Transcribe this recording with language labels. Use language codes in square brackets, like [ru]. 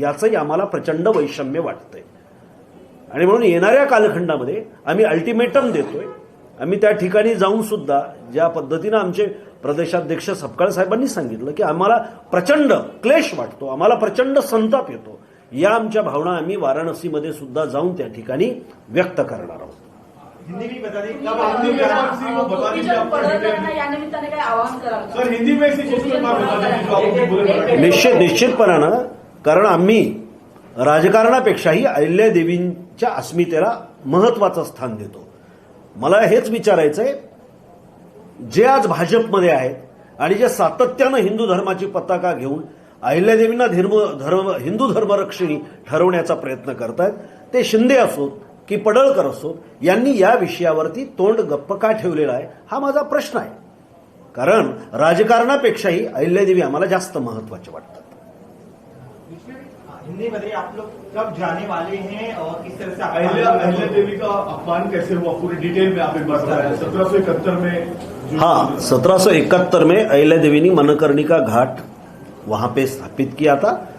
[mr] याचंही आम्हाला प्रचंड वैषम्य वाटतंय. आणि म्हणून येणाऱ्या कालखंडामध्ये आम्ही अल्टिमेटम देतोय. आम्ही त्या ठिकाणी जाऊन सुद्धा ज्या पद्धतीनं आमचे प्रदेशाध्यक्ष सपकाळ साहेबांनी सांगितलं की आम्हाला प्रचंड क्लेश वाटतो, आम्हाला प्रचंड संताप येतो, या आमच्या भावना आम्ही वाराणसीमध्ये सुद्धा जाऊन त्या ठिकाणी व्यक्त करणार आहोत. [hi] हिंदी भी बता दें, कब आपने व्यापार वो बता दीजिए आपका डिटेल। [mr] या निमित्ताने काय आवाहन कराल [hi] सर हिंदी में इसी चीज के बारे में बता दीजिए जो आपने बोले। [mr] निश्चितपणानं, कारण आम्ही राजकारणापेक्षाही अहिल्यादेवींच्या अस्मितेला महत्वाचं स्थान देतो. मला हेच विचारायचंय, जे आज भाजपमध्ये आहेत आणि जे सातत्यानं हिंदू धर्माची पताका घेऊन अहिल्यादेवींना हिंदू धर्मरक्षिणी ठरवण्याचा प्रयत्न करतायत, ते शिंदे असोत की पडळकर असोत, यांनी या विषयावरती तोंड गप्प का ठेवलेलं आहे हा माझा प्रश्न आहे. कारण राजकारणापेक्षाही अहिल्यादेवी आम्हाला जास्त महत्वाचे वाटतात. [hi] हिंदी बताइए, आप लोग कब जाने वाले हैं और किस तरह से अहिल्या देवी का अपमान कैसे हुआ, पूरी डिटेल में आप एक बार बताएं। 1771 में हाँ, 1771 में अहिल्यादेवी मनकर्णिका घाट वहां पे स्थापित किया था.